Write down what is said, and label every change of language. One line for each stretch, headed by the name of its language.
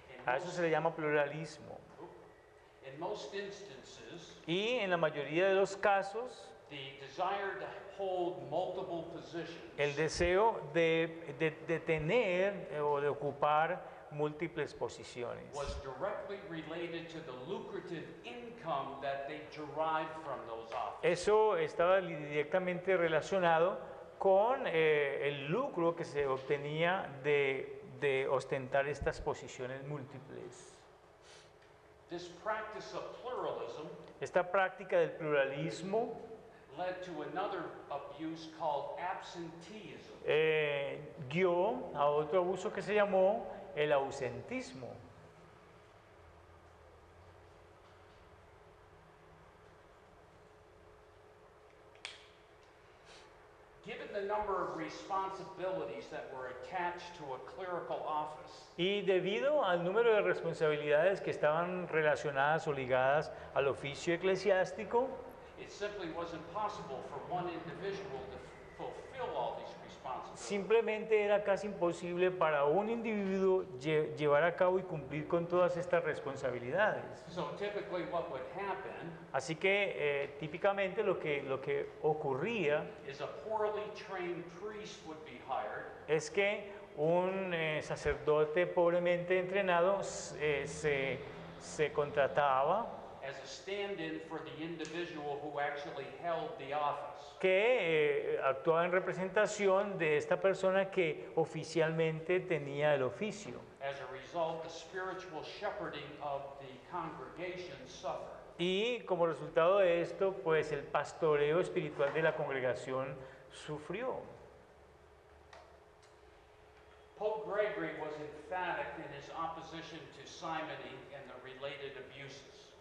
Spanish: A eso se le llama pluralismo.
English: In most instances,
Spanish: Y en la mayoría de los casos,
English: the desire to hold multiple positions
Spanish: el deseo de tener o de ocupar múltiples posiciones
English: was directly related to the lucrative income that they derived from those offices.
Spanish: eso estaba directamente relacionado con el lucro que se obtenía de ostentar estas posiciones múltiples.
English: This practice of pluralism
Spanish: Esta práctica del pluralismo
English: led to another abuse called absenteeism.
Spanish: guió a otro abuso que se llamó el ausentismo.
English: the number of responsibilities that were attached to a clerical office,
Spanish: Y debido al número de responsabilidades que estaban relacionadas o ligadas al oficio eclesiástico,
English: it simply wasn't possible for one individual to fulfill all these responsibilities.
Spanish: simplemente era casi imposible para un individuo llevar a cabo y cumplir con todas estas responsabilidades.
English: So typically what would happen
Spanish: Así que típicamente lo que ocurría
English: is a poorly trained priest would be hired
Spanish: es que un sacerdote pobremente entrenado se contrataba
English: as a stand-in for the individual who actually held the office.
Spanish: que actuaba en representación de esta persona que oficialmente tenía el oficio.
English: As a result, the spiritual shepherding of the congregation suffered.
Spanish: Y como resultado de esto, pues el pastoreo espiritual de la congregación sufrió.
English: Pope Gregory was emphatic in his opposition to simony and the related abuses.